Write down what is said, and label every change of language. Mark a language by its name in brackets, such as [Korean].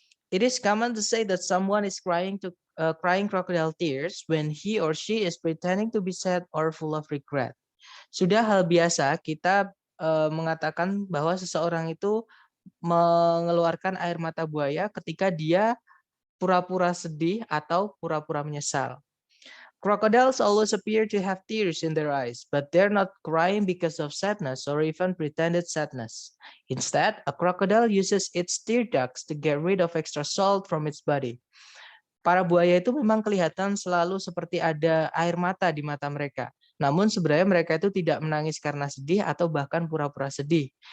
[English] It is common to say that someone is crying crocodile tears when he or she is pretending to be sad or full of regret. [Indonesian] Sudah hal biasa kita mengatakan bahwa seseorang itu mengeluarkan air mata buaya ketika dia pura-pura sedih atau pura-pura menyesal. [English] Crocodiles always appear to have tears in their eyes, but they're not crying because of sadness or even pretended sadness. Instead, a crocodile uses its tear ducts to get rid of extra salt from its body. [Indonesian] Para buaya itu memang kelihatan selalu seperti ada air mata di mata mereka. Namun sebenarnya mereka itu tidak menangis karena sedih atau bahkan pura-pura sedih.